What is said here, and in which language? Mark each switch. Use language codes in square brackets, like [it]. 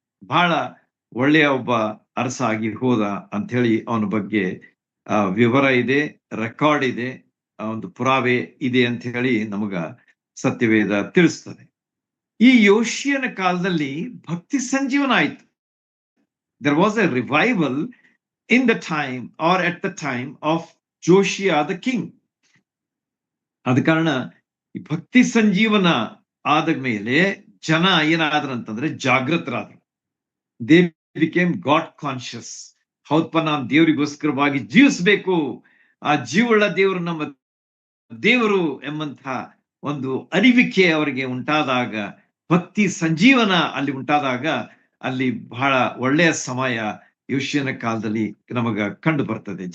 [kn] ಬಹಳ ಒಳ್ಳೆಯ ಒಬ್ಬ ಅರಸ ಆಗಿ ಹೋದ ಅಂತ ಹೇಳಿ ಅವನ ಬಗ್ಗೆ ವಿವರ ಇದೆ, ರೆಕಾರ್ಡ್ ಇದೆ, ಒಂದು ಪುರಾವೆ ಇದೆ ಅಂತ ಹೇಳಿ ನಮಗ ಸತ್ಯವೇದ ತಿಳಿಸ್ತದೆ. ಈ ಯೋಷಿಯನ ಕಾಲದಲ್ಲಿ ಭಕ್ತಿ ಸಂಜೀವನ ಆಯ್ತು. [en] there was a revival in the time or at the time of Josiah the king. [kn] ಆದ ಕಾರಣ ಈ ಭಕ್ತಿ ಸಂಜೀವನ ಆದ ಮೇಲೆ ಜನ ಏನಾದ್ರಂತಂದ್ರೆ ಜಾಗೃತರಾದ್ರು. [en] They became God conscious. [kn] ಹೌದಪ್ಪ, ನಾವು ದೇವರಿಗೋಸ್ಕರವಾಗಿ ಜೀವಿಸ್ಬೇಕು, ಆ ಜೀವವುಳ್ಳ ದೇವರು ನಮ್ಮ ದೇವರು ಎಂಬಂತಹ ಒಂದು ಅರಿವಿಕೆ ಅವರಿಗೆ ಉಂಟಾದಾಗ, ಭಕ್ತಿ ಸಂಜೀವನ ಅಲ್ಲಿ ಉಂಟಾದಾಗ, ಅಲ್ಲಿ ಬಹಳ ಒಳ್ಳೆಯ ಸಮಯ ಯೋಷಿಯನ ಕಾಲದಲ್ಲಿ ನಮಗ ಕಂಡು ಬರ್ತದೆ.